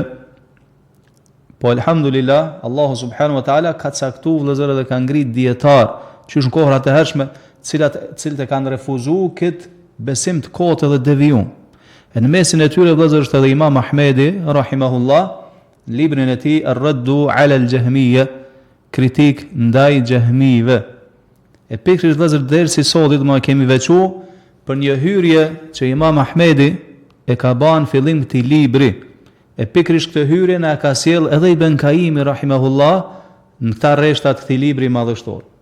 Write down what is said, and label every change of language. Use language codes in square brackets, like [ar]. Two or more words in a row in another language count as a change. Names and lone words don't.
[sq] Po alhamdulillah, Allahu [ar] سبحانه وتعالى [sq] ka caktuar vëllezër dhe ka ngrit dietar qysh në kohët e hershme, cilët e kanë refuzuar këtë besim të kotë dhe devijum. E në mesin e tyre vëllezër është edhe Imam Ahmedi rahimahullah, librin e tij Ar-Raddu ala al-Jahmiyya, kritik ndaj xehmive. E pikërisht vëllezër dersi sotit më kemi veçuar për një hyrje që Imam Ahmedi e ka bën fillim këtij libri. E pikërisht këtë hyrje na ka sjell edhe Ibn Qayyim rahimahullah në këta rreshta të këtij libri madhështor.